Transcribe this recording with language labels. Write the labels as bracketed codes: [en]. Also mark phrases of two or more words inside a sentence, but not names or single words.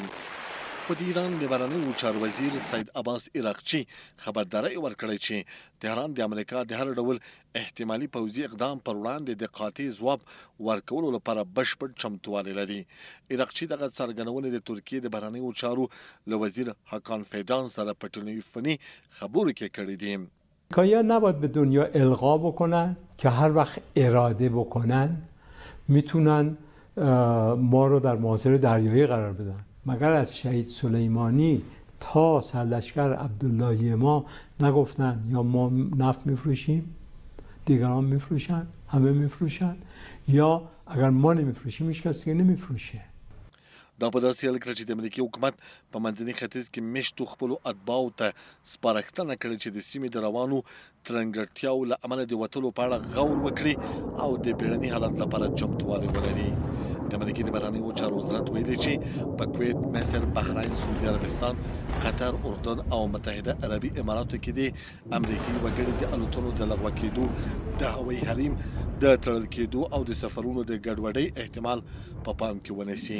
[ps] خو د ایران د بهرنیو چارو وزیر سید عباس عراقچي خبرداری ورکړی چې تهران د امریکا د هر ډول احتمالي پوځي اقدام پر وړاندې د قاطع ځواب ورکولو لپاره بشپړ چمتوالی لري. عراقچي دغه څرګندونې د ترکیې د بهرنیو چارو له وزیر هاکان فیدان سره په تلفني خبرو کې کړي دي. [fa] امریکایی‌ها نباید به دنیا القا بکنن که هر وقت اراده بکنن میتونن ما رو در محاصره دریایی قرار بدن. مگر از شهید سلیمانی تا سرلشکر عبداللهی ما نگفتن یا ما نفت میفروشیم، دیگران میفروشن، همه میفروشن، یا اگر ما نمیفروشیم هیچ کس دیگه نمیفروشه. [ps] دا په داسې حال کې چې د امریکې حکومت په منځني ختیځ کې میشتو خپلو اتباعو ته سپارښتنه کړې چې د سیمې د روانو ترنګړتیاو له امله د وتلو په اړه غور وکړي او د بیړني حالت لپاره چمتوالی ولري. د امریکې د بهرنیو چارو وزارت ویلي چې په کویت، مصر، بحرین، سعودي عربستان، قطر، اردن او متحده عربي اماراتو کې د امریکایي وګړي د الوتنو د لغوه کېدو، د هوایي حریم د تړل کېدو او د سفرونو د ګډوډۍ احتمال په پام کې ونیسي.